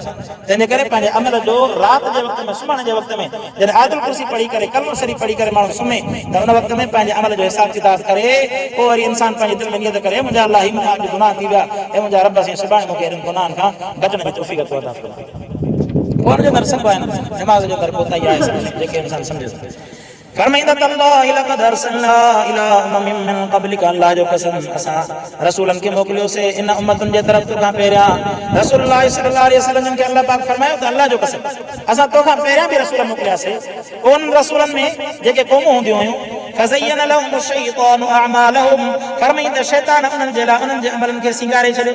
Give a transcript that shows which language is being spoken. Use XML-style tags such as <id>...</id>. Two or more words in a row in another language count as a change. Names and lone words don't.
<sd>तंहिंजे करे पंहिंजे अमल जो राति जे वक़्त में सुम्हण जे वक़्त में जॾहिं आयतुल कुर्सी पढ़ी करे कलमो शरीफ़ पढ़ी करे माण्हू सुम्हे त उन वक़्त में पंहिंजे अमल जो हिसाब किताब करे पोइ वरी इंसान पंहिंजे दिलि में नियत करे मुंहिंजा अल्लाह ही मुंहिंजा अॼु गुनाह थी विया ऐं मुंहिंजा रब साईं सुभाणे मूंखे अहिड़नि गुनाहनि खां बचण जी तौफ़ीक़ अता फरमाए। पोइ हुनजो अंदरि सभु आहे निमाज़ जो अंदरि कोताही आहे जेके इंसान सम्झे थो। फरमाइंदा</sd> <ar>تالله لقد أرسلنا إلى أمم من قبلك</ar> <sd>अल्लाह जो कसम असां रसूलनि खे मोकिलियोसीं इन उम्मतुनि जे तरफ़ तोखां पहिरियां। रसूलुल्लाह</sd> <ar>صلى الله عليه وسلم</ar> <sd>खे अल्लाह पाक फरमायो त अल्लाह जो कसम असां तोखां पहिरियां बि रसूल मोकिलियासीं। उन रसूलनि में जेके क़ौमूं हूंदियूं हुयूं</sd> <ar>فزين لهم الشيطان أعمالهم</ar> <sd>फरमाइंदा शैतान उन्हनि जे लाइ उन्हनि जे अमलनि खे सिंगारे छॾियो।</sd>